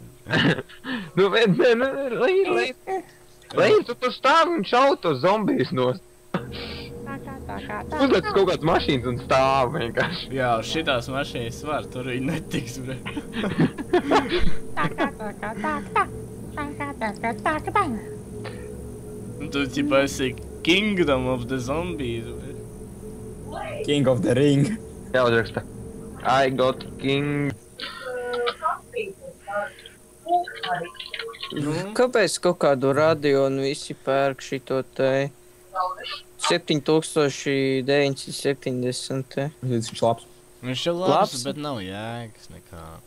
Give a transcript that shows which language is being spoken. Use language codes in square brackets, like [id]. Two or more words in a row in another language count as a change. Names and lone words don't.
[lv] Nu, Lein, tu tur stāvi un šauj tos zombijus nost. Uzliec kaut kāds mašīnas un stāvi vienkārši. Jā, šitās mašīnas var, tur viņi netiks, bre. Tu ķipa esi Kingdom of the Zombies, bre. [en] King of the Ring. [lv] Jā, uzraksta. [en] I got king. [lv] Kāpēc kaut kādu radio un visi pērk šito te 7970? Viņš labs. Viņš ir labs, bet nav jēgas nekā.